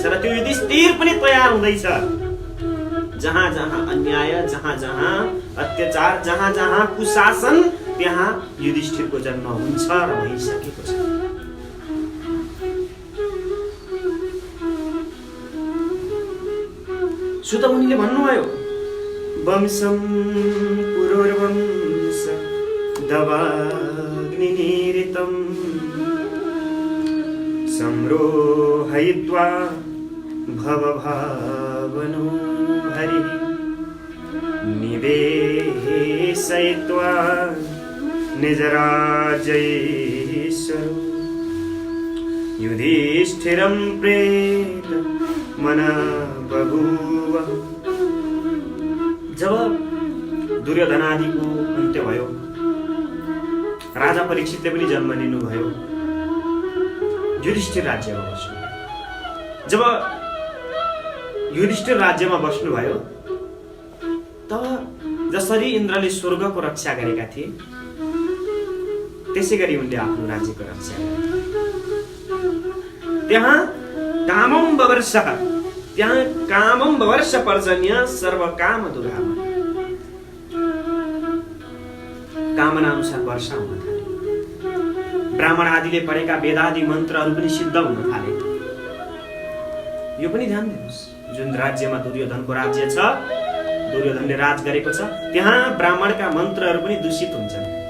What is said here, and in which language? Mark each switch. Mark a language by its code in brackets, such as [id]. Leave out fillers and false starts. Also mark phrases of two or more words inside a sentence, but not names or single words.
[ne] र त्यो युधिष्ठिर पनि तयार हुँदैछ। जहाँ जहाँ अन्याय, जहाँ जहाँ अत्याचार, जहाँ जहाँ कुशासन, त्यहाँ युधिष्ठिरको जन्म हुन्छ र भइसकेको छ। सुत मुनिले भन्नुभयो, [sa] वंशं पुरोर्वंश दवाग्निनिरितं संरोहयित्वा भवभावनो हरिः निवेशयित्वा निजराज्यैश्वरो युधिष्ठिरं प्रेत मना बभूव। [ne] जब दुर्योधनादिको अन्त्य भयो, राजा परीक्षितले पनि जन्म लिनुभयो, युधिष्ठिर राज्यमा बस्नु। जब युधिष्ठिर राज्यमा बस्नुभयो तब जसरी इन्द्रले स्वर्गको रक्षा गरेका थिए त्यसै गरी उनले आफ्नो राज्यको रक्षा गरे। [sa] त्यहाँ कामं ववर्ष पर्जन्य सर्वकाम दुराम, [ne] कामना अनुसार वर्षा हुन थाले। ब्राह्मण आदिले पढेका वेदादि मन्त्रहरू पनि सिद्ध हुन थाले। यो पनि ध्यान दिनुहोस्, जुन राज्यमा दुर्योधनको राज्य छ, दुर्योधनले राज गरेको छ, त्यहाँ ब्राह्मणका मन्त्रहरू पनि दूषित हुन्छन्।